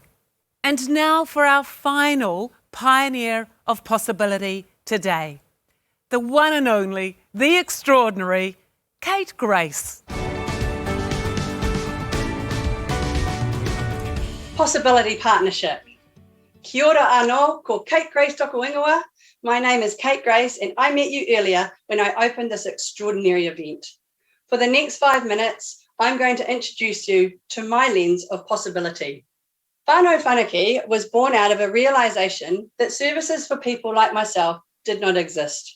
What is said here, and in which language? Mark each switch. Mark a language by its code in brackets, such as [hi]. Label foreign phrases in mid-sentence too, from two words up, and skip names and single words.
[en] And now for our final pioneer of possibility today, the one and only, the extraordinary, Kate Grace. Possibility Partnership. [mi] Kia ora anō, ko Kate Grace toku ingoa. [en] My name is Kate Grace and I met you earlier when I opened this extraordinary event. For the next 5 minutes, I'm going to introduce you to my lens of possibility. [mi] Whānau Whanake [en] was born out of a realisation that services for people like myself did not exist.